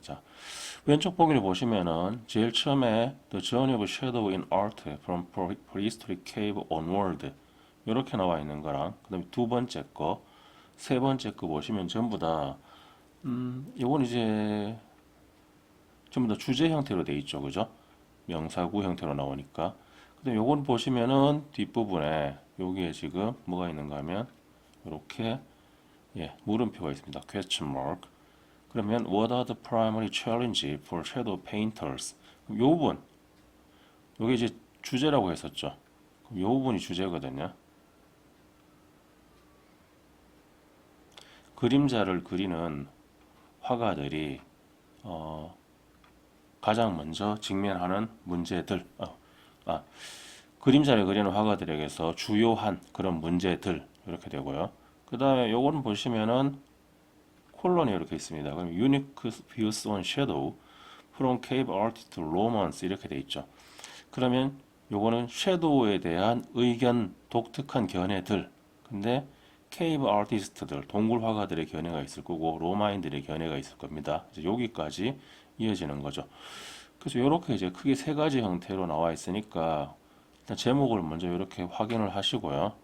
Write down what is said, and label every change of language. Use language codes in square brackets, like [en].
[ko] 자, 왼쪽 보기를 보시면은 제일 처음에 [en] The Journey of Shadow in Art from Prehistoric Cave Onward [ko] 이렇게 나와 있는 거랑, 그 다음에 두 번째 거, 세 번째 거 보시면 전부 다 이건 이제 전부 다 주제 형태로 돼 있죠, 그죠? 명사구 형태로 나오니까. 근데 요건 보시면은 뒷부분에 여기에 지금 뭐가 있는가 하면 이렇게 물음표가 있습니다. [en] question mark. [ko] 그러면 [en] what are the primary challenge for shadow painters? [ko] 그럼 요 부분, 요게 이제 주제라고 했었죠. 그럼 요 부분이 주제거든요. 그림자를 그리는 화가들이 가장 먼저 직면하는 문제들, 그림자를 그리는 화가들에게서 주요한 그런 문제들 이렇게 되고요. 그 다음에 요거는 보시면은 콜론이 이렇게 있습니다. 그럼 [en] unique views on shadow from cave artist to romance [ko] 이렇게 돼 있죠. 그러면 요거는 섀도우에 대한 의견, 독특한 견해들. 근데 케이브 아티스트들, 동굴 화가들의 견해가 있을 거고 로마인들의 견해가 있을 겁니다. 이제 여기까지 이어지는 거죠. 그래서 이렇게 이제 크게 세 가지 형태로 나와 있으니까 일단 제목을 먼저 이렇게 확인을 하시고요.